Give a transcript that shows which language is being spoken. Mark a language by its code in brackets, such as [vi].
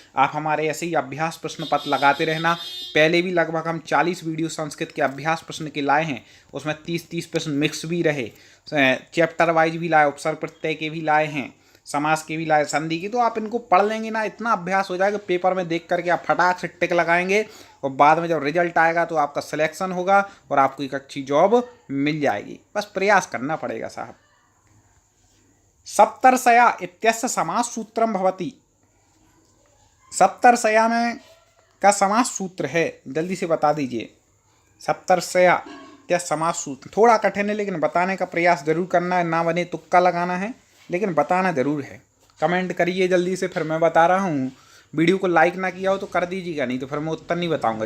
[hi] आप हमारे ऐसे ही अभ्यास प्रश्न पत्र लगाते रहना। पहले भी लगभग हम 40 वीडियो संस्कृत के अभ्यास प्रश्न के लाए हैं, उसमें 30-30 प्रश्न मिक्स भी रहे, चैप्टर वाइज भी लाए, उपसर्ग प्रत्यय के भी लाए हैं, समास के भी लाए, संधि की। तो आप इनको पढ़ लेंगे ना, इतना अभ्यास हो जाएगा, पेपर में देख करके आप फटाक से टिक लगाएंगे और बाद में जब रिजल्ट आएगा तो आपका सिलेक्शन होगा और आपको एक अच्छी जॉब मिल जाएगी। बस प्रयास करना पड़ेगा साहब। [sa] सप्तर्षया इत्यस्य समास सूत्रम भवति। [hi] सप्तर्षया में का समास सूत्र है, जल्दी से बता दीजिए। सप्तर्षया इत्य समास सूत्र थोड़ा कठिन है, लेकिन बताने का प्रयास जरूर करना है, ना बने तुक्का लगाना है, लेकिन बताना जरूर है। कमेंट करिए जल्दी से, फिर मैं बता रहा हूँ। वीडियो को लाइक ना किया हो तो कर दीजिएगा, नहीं तो फिर मैं उत्तर नहीं बताऊंगा।